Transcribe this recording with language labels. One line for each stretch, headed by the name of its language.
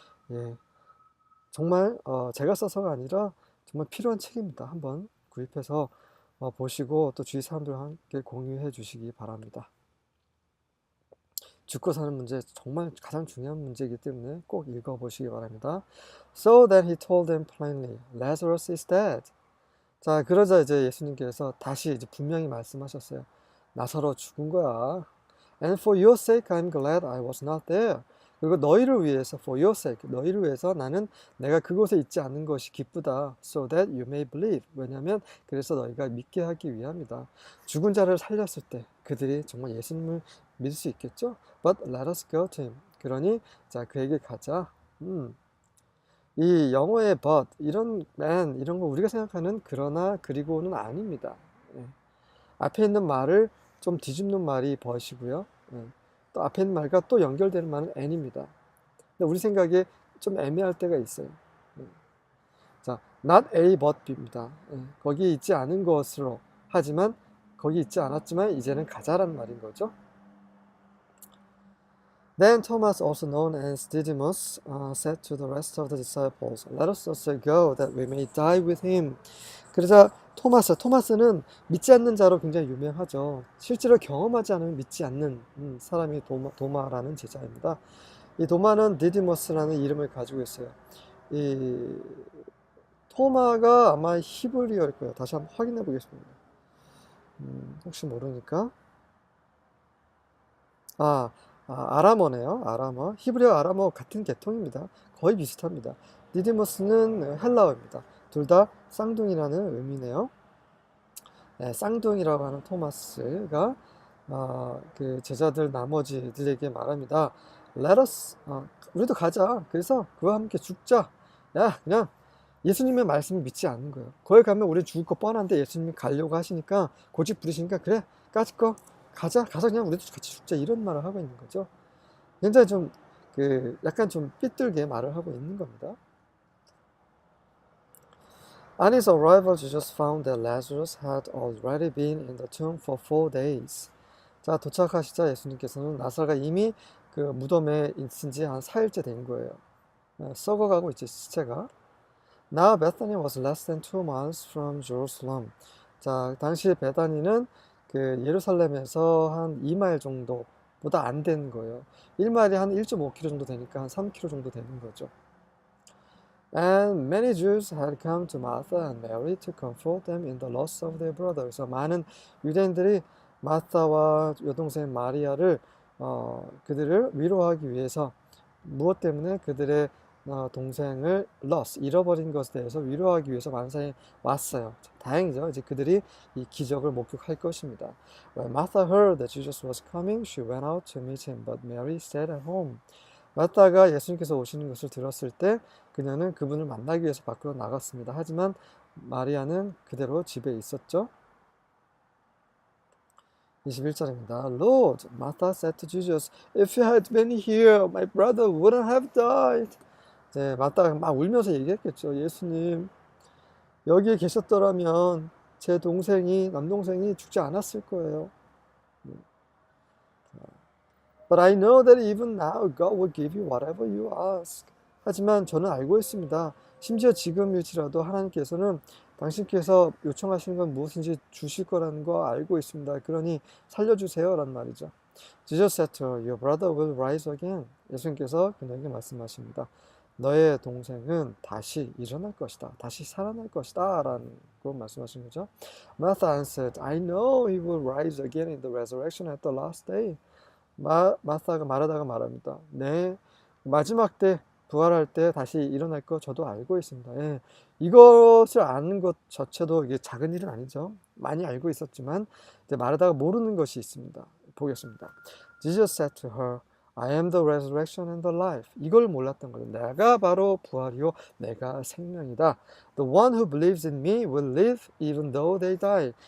Korean: 예, 정말 제가 써서가 아니라 정말 필요한 책입니다. 한번 구입해서 보시고 또 주위 사람들과 함께 공유해 주시기 바랍니다. 죽고 사는 문제 정말 가장 중요한 문제이기 때문에 꼭 읽어보시기 바랍니다.
English: So then he told them plainly, Lazarus is dead.
Korean: 자, 그러자 이제 예수님께서 다시 이제 분명히 말씀하셨어요. 나사로 죽은 거야.
English: And for your sake I'm glad I was not there.
Korean: 그리고 너희를 위해서,
English: for your sake,
Korean: 너희를 위해서 나는 내가 그곳에 있지 않는 것이 기쁘다.
English: So that you may believe.
Korean: 왜냐하면 그래서 너희가 믿게 하기 위함이다. 죽은 자를 살렸을 때 그들이 정말 예수님을 믿을 수 있겠죠?
English: But let us go to him.
Korean: 그러니 자 그에게 가자. 이 영어의 but, 이런 man, 이런 거 우리가 생각하는 그러나 그리고는 아닙니다. 예. 앞에 있는 말을 좀 뒤집는 말이 but이고요. 예. 또 앞에 있는 말과 또 연결되는 말은 and입니다. 근데 우리 생각에 좀 애매할 때가 있어요. 예. 자,
English: not A but B
Korean: 입니다. 예. 거기 있지 않은 것으로 하지만 거기 있지 않았지만 이제는 가자라는 말인 거죠.
English: Then Thomas, also known as Didymus, said to the rest of the disciples, Let us also go, that we may die with him.
Korean: 그러자 토마스는 믿지 않는 자로 굉장히 유명하죠. 실제로 경험하지 않으면 믿지 않는 사람이 도마라는 제자입니다. 이 도마는 디디머스라는 이름을 가지고 있어요. 이 토마가 아마 히브리어일 거예요. 다시 한번 확인해 보겠습니다. 혹시 모르니까. 아람어네요. 아람어. 히브리어 아람어 같은 계통입니다. 거의 비슷합니다. 디디모스는 헬라어입니다. 둘 다 쌍둥이라는 의미네요. 네, 쌍둥이라고 하는 토마스가 그 제자들 나머지들에게 말합니다.
English: Let us,
Korean: 우리도 가자. 그래서 그와 함께 죽자. 야, 그냥 예수님의 말씀을 믿지 않는 거예요. 거기 가면 우리 죽을 거 뻔한데 예수님이 가려고 하시니까 고집 부리시니까 그래, 까짓 거 가서 그냥 우리도 같이 죽자 이런 말을 하고 있는 거죠. 굉장히 좀 약간 좀 삐뚤게 말을 하고 있는 겁니다.
English: On his arrival, Jesus found that Lazarus had already been in the tomb for 4 days.
Korean: 자, 도착하시자 예수님께서는 나사로가 이미 그 무덤에 있은 지 한 4일째 된 거예요. 썩어가고 있죠, 시체가.
English: Now Bethany was less than 2 miles from Jerusalem.
Korean: 자, 당시 베다니는 그 예루살렘에서 한 2마일 정도보다 안 되는 거예요. 1마일이 한 1.5km 정도 되니까 한 3km 정도 되는 거죠.
English: And many Jews had come to Martha and Mary to comfort them in the loss of their brother.
Korean: 그래서 많은 유대인들이 마타와 여동생 마리아를 그들을 위로하기 위해서 무엇 때문에 그들의 동생을 잃어버린 것에 대해서 위로하기 위해서 많은 사람이 왔어요. 다행이죠. 이제 그들이 이 기적을 목격할 것입니다.
English: When Martha heard that Jesus was coming, she went out to meet him, but Mary stayed at home.
Korean: 마따가 예수님께서 오시는 것을 들었을 때 그녀는 그분을 만나기 위해서 밖으로 나갔습니다. 하지만 마리아는 그대로 집에 있었죠. 21절입니다.
English: Lord, Martha said to Jesus, if you had been here, my brother wouldn't have died.
Korean: 네, 마따가 막 울면서 얘기했겠죠. 예수님, 여기에 계셨더라면 제 남동생이 죽지 않았을 거예요.
English: But I know that even now God will give you whatever you ask.
Korean: 하지만 저는 알고 있습니다. 심지어 지금일지라도 하나님께서는 당신께서 요청하시는 건 무엇인지 주실 거라는 거 알고 있습니다. 그러니 살려주세요 라는 말이죠.
English: Jesus said to her, your brother will rise again.
Korean: 예수님께서 그녀에게 말씀하십니다. 너의 동생은 다시 일어날 것이다. 다시 살아날 것이다. 라는 걸 말씀하신 거죠.
English: Martha answered, I know he will rise again in the resurrection at the last day.
Korean: 마르다가 말합니다. 네, 마지막 때 부활할 때 다시 일어날 거 저도 알고 있습니다. 예, 이것을 아는 것 자체도 이게 작은 일은 아니죠. 많이 알고 있었지만 이제 마르다가 모르는 것이 있습니다. 보겠습니다.
English: Jesus said to her, I am the resurrection and the life.
Korean: 이걸 몰랐던 거죠. 내가 바로 부활이요, 내가 생명이다.
English: The one who believes in me will live even though they die.